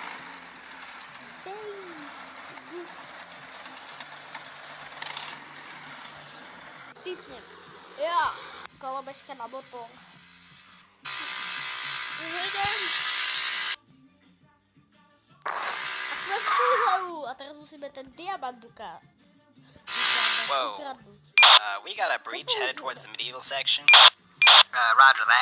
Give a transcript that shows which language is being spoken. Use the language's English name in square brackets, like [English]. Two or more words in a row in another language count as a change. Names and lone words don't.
[Slovak] Typnem. Ja. Kolobežka na motor. Uvedem. A sme v túhľavu. A teraz musíme ten diamant ukradnúť. Whoa. [English] We got a breach headed towards the medieval section. Roger that.